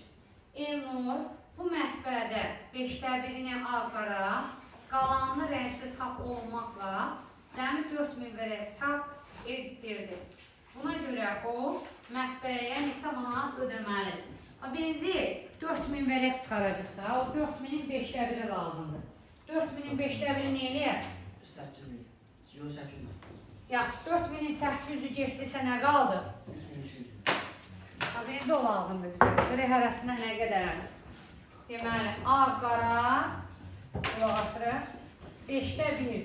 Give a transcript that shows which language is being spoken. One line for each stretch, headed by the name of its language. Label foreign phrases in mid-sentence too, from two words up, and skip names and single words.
Azerbaijani: Elnur bu mətbəədə 5/1-ni alqara, qalanını rəngli çap olunmaqla cəmi 4000 vərəq çap etdirdi. Buna görə o mətbəəyə neçə manat ödəməlidir? Birinci 4000 vərəq çıxaracaq da, o 4000-in 5/1-i lazımdır. 4000-in 5/1-i nə eləyər? 8.000. Yox 800. Yaxşı, 4800 getdisə nə qaldı? 3200. Birinci o lazımdır bizə. Görək hərəsində nə qədərdir? Deməli, A qara, qulaq asırıq, 5/1-dir.